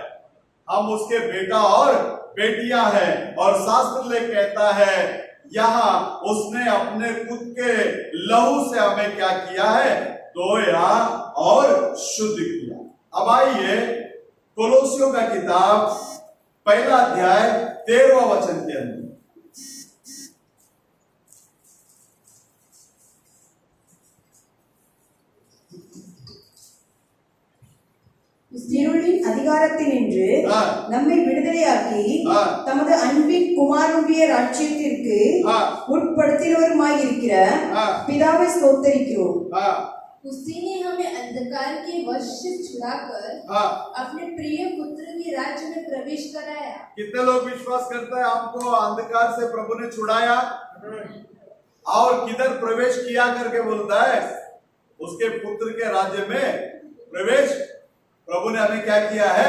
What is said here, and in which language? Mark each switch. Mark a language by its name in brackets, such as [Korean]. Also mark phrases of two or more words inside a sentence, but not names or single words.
[Hindi] हम उसके बेटा और बेटियां हैं और शास्त्र ले कहता है यहां उसने अपने खुद के लहू से हमें क्या किया है? धोया और शुद्ध किया। अब आइए कोलोसियों का किताब 1 अध्याय 13वां वचन के अंदर। [Tamil] இருளின் அதிகாரத்தினின்று நம்மை விடுதலையாக்கி தமது அன்பின் குமாரனுடைய ராஜ்யத்திற்கு உட்படுத்தினவருமாய் இருக்கிற பிதாவை ஸ்தோத்திரிக்கிறோம்। [Hindi] उसी ने हमें अंधकार के वश से छुड़ाकर अपने प्रिय पुत्र के राज्य में प्रवेश कराया। कितने लोग विश्वास करते हैं हमको अंधकार से प्रभु ने छुड़ाया? और किधर प्रवेश किया करके बोलता है? उसके पुत्र के राज्य में प्रवेश प्रभु ने हमें क्या किया है?